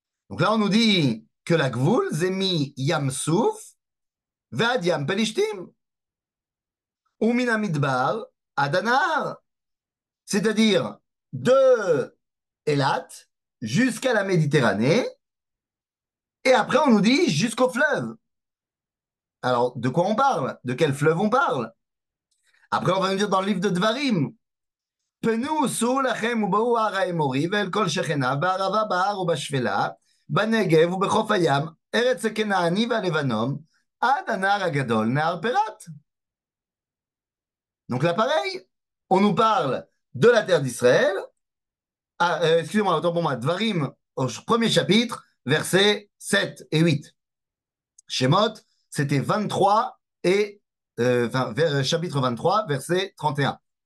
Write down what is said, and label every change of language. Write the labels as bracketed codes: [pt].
[fr] Donc là, on nous dit que la gvoul, c'est mi-yam souf, [he] ועד ים פלישתים. ומן המדבר עד הנהר. [fr] C'est-à-dire de Elat jusqu'à la Méditerranée, et après on nous dit jusqu'au fleuve. Alors, de quoi on parle? De quel fleuve on parle? Après, on va nous dire dans le livre de Dvarim, [he] פנו סעו לכם ובאו הר האמורי ואל כל שכניו בערבה בהר ובשפלה בנגב ובחוף הים ארץ הכנעני והלבנון עד הנהר הגדול נהר פרת. [fr] Donc là pareil, on nous parle de la terre d'Israël. Excusez-moi, autant pour moi, Dvarim au premier chapitre, versets 7 et 8. Shemot, c'était 23 et chapitre 23, verset 31.